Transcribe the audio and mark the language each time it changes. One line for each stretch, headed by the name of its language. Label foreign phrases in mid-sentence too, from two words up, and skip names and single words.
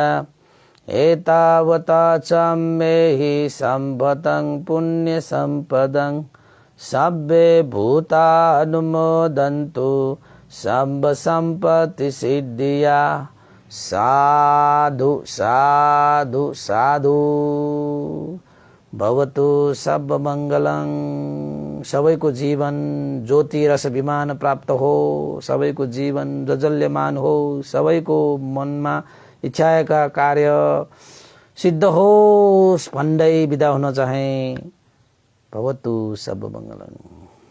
Pali: एतावता सम्मेहि सम्भतं पुण्यसम्पदं सब्बे भूतानुमोदन्तु सम्ब सम्पत्तिसिद्धिया। साधु साधु साधु। भवतु सब मङ्गलं।
Nepali: सबैको जीवन ज्योति रस विमान प्राप्त हो, सबैको जीवन जजल्यमान हो, सबैको मनमा इच्छाएका कार्य सिद्ध होस् भन्दै बिदा हुन चाहे।
Pali: भवतु सब मङ्गलम्।